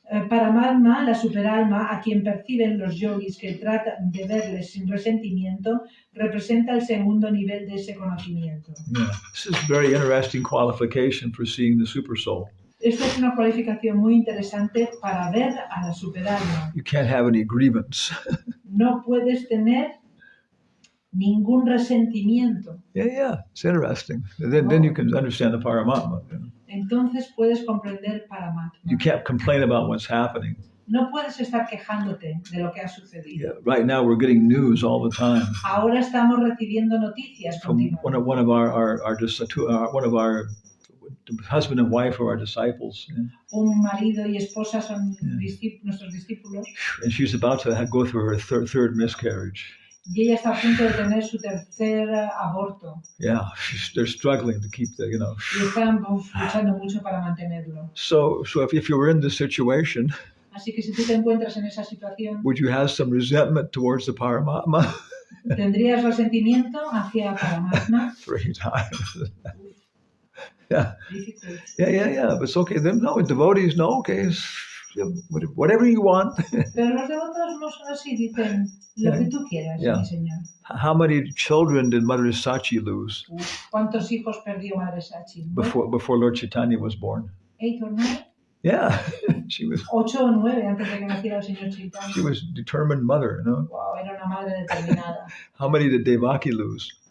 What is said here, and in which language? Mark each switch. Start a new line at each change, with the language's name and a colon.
Spanish: Paramatma, la superalma, a quien perciben los yogis que tratan de verles sin resentimiento, representa el segundo nivel de ese conocimiento.
English: Yeah. This is a very interesting qualification for seeing the supersoul.
Spanish: Esta es una cualificación muy interesante para ver a la superalma.
English: You can't have any grievance.
Spanish: No puedes tener ningún resentimiento.
English: Yeah. It's interesting. And then you can understand the Paramatma. You know?
Spanish: Entonces puedes comprender Paramatma.
English: You can't complain about what's happening.
Spanish: No puedes estar quejándote de lo que ha sucedido.
English: Yeah. Right now we're getting news all the time.
Spanish: Ahora estamos recibiendo noticias
English: From
Spanish: continuamente.
English: one of our husband and wife are our disciples. Yeah.
Spanish: Un marido y esposa son nuestros discípulos
English: And she's about to go through her third miscarriage.
Spanish: y ella está a punto de tener su tercer aborto
English: Yeah, they're struggling to keep
Spanish: y están luchando mucho para mantenerlo.
English: So if you were in this situation,
Spanish: Así que si tú te encuentras en esa situación,
English: would you have some resentment towards the Paramatma?
Spanish: ¿tendrías resentimiento hacia Paramatma?
English: 3 times. Yeah. Difficult. Yeah. But it's okay. Then no, devotees, no, okay. Whatever you want.
Spanish: Pero los devotos no son así, dicen lo que tú quieras,
English: Yeah.
Spanish: mi señor.
English: How many children did Mother Sachi lose
Spanish: ¿Cuántos hijos perdió Madre Sachi?
English: before Lord Chaitanya was born?
Spanish: 8 o 9,
English: Yeah, she was
Spanish: 8 o 9 antes de que naciera el señor Chaitanya.
English: she was determined mother, you know.
Spanish: Wow, era una madre determinada.
English: How many did Devaki lose?